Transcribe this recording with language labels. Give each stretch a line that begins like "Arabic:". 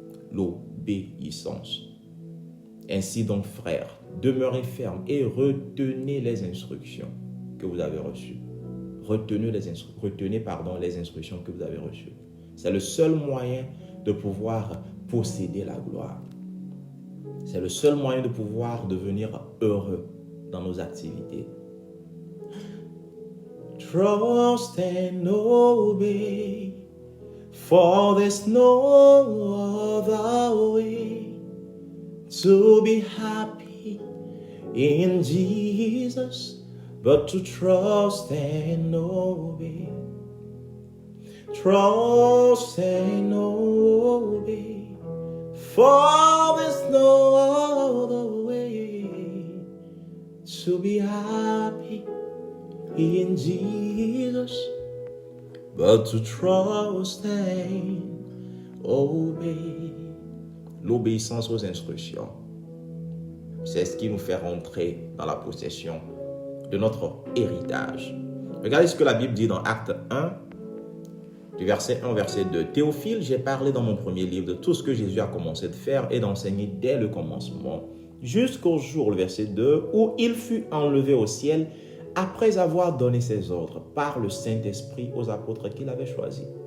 French: L'obéissance. Ainsi donc, frères, demeurez fermes et retenez les instructions que vous avez reçues. Retenez les instructions que vous avez reçues. C'est le seul moyen de pouvoir posséder la gloire. C'est le seul moyen de pouvoir devenir heureux dans nos activités.
English: Trust and obey, for there's no other way to be happy in Jesus, but to trust and obey. Trust and obey, for there's no other way to be happy in Jesus, but to trust and obey.
French: L'obéissance aux instructions, c'est ce qui nous fait rentrer dans la possession de notre héritage. Regardez ce que la Bible dit dans Acte 1, du verset 1 au verset 2. Théophile, j'ai parlé dans mon premier livre de tout ce que Jésus a commencé de faire et d'enseigner dès le commencement, jusqu'au jour, le verset 2, où il fut enlevé au ciel après avoir donné ses ordres par le Saint-Esprit aux apôtres qu'il avait choisis.